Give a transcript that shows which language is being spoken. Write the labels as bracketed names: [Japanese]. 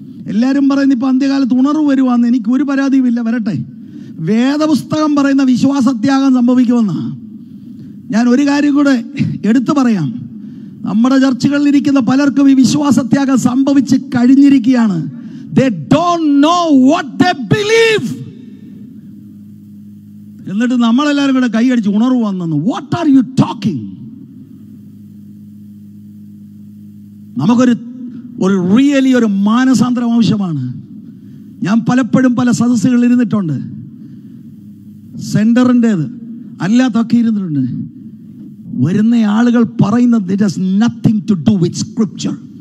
[Malayalam] എല്ലാവരും പറയുന്നു ഇപ്പൊ അന്ത്യകാലത്ത് ഉണർവ് വരുവാന്ന്. എനിക്ക് ഒരു പരാതിയുമില്ല, വരട്ടെ. വേദപുസ്തകം പറയുന്ന വിശ്വാസത്യാഗം സംഭവിക്കുമെന്നാ. ഞാൻ ഒരു കാര്യം കൂടെ എടുത്തു പറയാം. നമ്മുടെ ചർച്ചകളിൽ ഇരിക്കുന്ന പലർക്കും ഈ വിശ്വാസത്യാഗം സംഭവിച്ച് കഴിഞ്ഞിരിക്കുകയാണ്. [English] They don't know what they believe. [Malayalam] എന്നിട്ട് നമ്മളെല്ലാവരും കൂടെ കൈയടിച്ച് ഉണർവ് വന്നെന്ന്. [English] What are you talking? [Malayalam] നമുക്കൊരു റിയലി ഒരു മാനസാന്തരം ആവശ്യമാണ്. ഞാൻ പലപ്പോഴും പല സദസ്സുകളിൽ ഇരുന്നിട്ടുണ്ട്. സെന്ററിൻ്റേത് അല്ലാത്തൊക്കെ ഇരുന്നിട്ടുണ്ട്. വരുന്ന ആളുകൾ പറയുന്നത് [English] it has nothing to do with scripture.